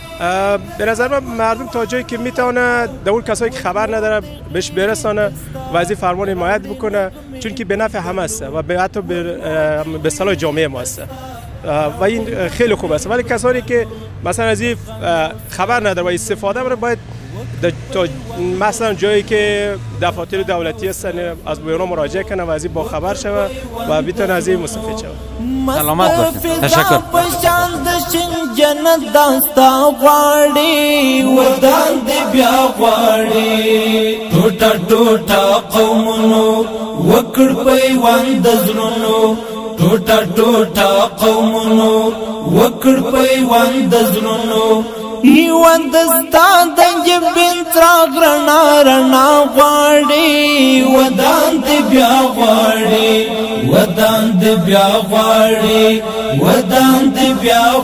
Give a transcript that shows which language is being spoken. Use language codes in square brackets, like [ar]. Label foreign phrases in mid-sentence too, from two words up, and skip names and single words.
[fa] به نظر من مردم تا جایی که میتونه در اون کسایی که خبر نداره بهش برسانه و از این فرمان حمایت بکنه، چون که به نفع همه است و حتی به صلاح جامعه ما است و این خیلی خوب است. ولی کسانی که مثلا از این خبر نداره و استفاده بره باید تا مثلا جایی که دفاتر دولتی هستن از بیرون مراجعه کنه و از این با خبر شوه و بتونه از این مستفید شوه. سلامت باشید. تشکر. [ps] جنت داستا غواړي ودان دې بیا غواړي ټوټه ټوټه قومونو وکړ پیوند د زړونو ټوټه ټوټه قومونو وکړ پیوند د زړونو یوند ستا د جبین څراغ رڼا رڼا غواړي ودان دې بیا غواړي ودان دې بیا غواړي ودان دې بیا